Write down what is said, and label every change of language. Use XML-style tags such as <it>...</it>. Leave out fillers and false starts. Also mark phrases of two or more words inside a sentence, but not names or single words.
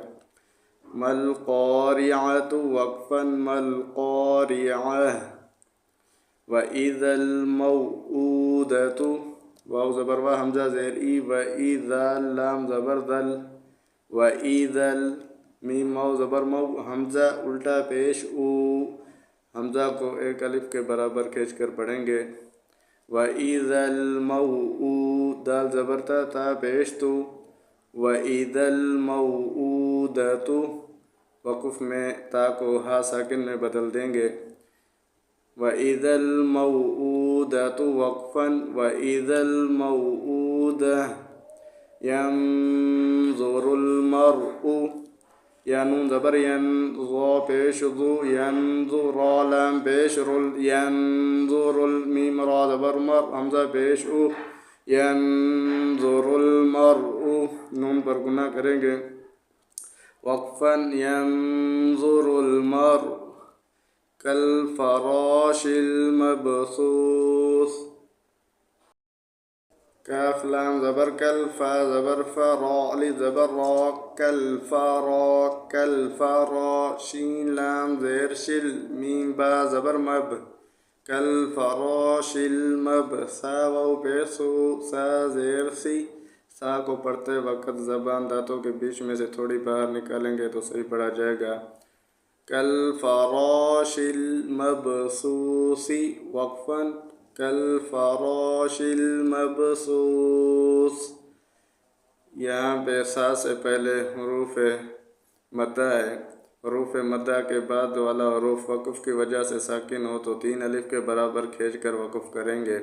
<ur>مل قارعۃ وقفا مل قارعہ،</ur> <ar>وَإِذَا الْمَوْءُودَةُ،</ar> <ur>واو زبر وا حمزہ زیر ای، وَإِذَا لام زبر ذل، وَإِذَا میم واو زبر مو، حمزہ الٹا پیش او، حمزہ کو ایک الف کے برابر کھینچ کر پڑھیں گے۔</ur> <ar>وَإِذَا الْمَوْءُودَةُ،</ar> <ur>دال زبر تا تا پیش تو،</ur> <ar>وَإِذَا الْمَوْءُودَةُ،</ar> <ur>وقف میں تا کو ہا ساکن میں بدل دیں گے۔</ur> <ar>وَإِذَا الْمَوْءُودَةُ وقفا، وَإِذَا الْمَوْءُودَةُ، يَنظُرُ الْمَرْءُ،</ar> <ur>یا نون زبر ین، ضا پیش ضو، ینظر را لام پیش رل، ینظر المیم را زبر مر، حمزہ پیش او،</ur> <ar>ینظر المرء،</ar> <ur>نون پر گناہ کریں گے،</ur> <ar>وقفا ینظر المرء، کالفراش المبثوث،</ar> <ur>کاف لام زبر کل، فا زبر فا، را الف زبر را،</ur> <ar>کالفرا کالفرا،</ar> <ur>شین لام زیر شل، میم با زبر مب،</ur> <ar>کالفراش المب،</ar> <ur>سا واو پیش سو، سا زیر سی، سا کو پڑھتے وقت زبان دانتوں کے بیچ میں سے تھوڑی باہر نکالیں گے تو صحیح پڑھا جائے گا۔</ur> <ar>کالفراش المبثوث وقفا، کالفراش المبثوث،</ar> <ur>یہاں پہ سا سے پہلے حروف مدہ ہے، حروف مدہ کے بعد والا حروف وقف کی وجہ سے ساکن ہو تو 3 الف کے برابر کھینچ کر وقف کریں گے۔</ur>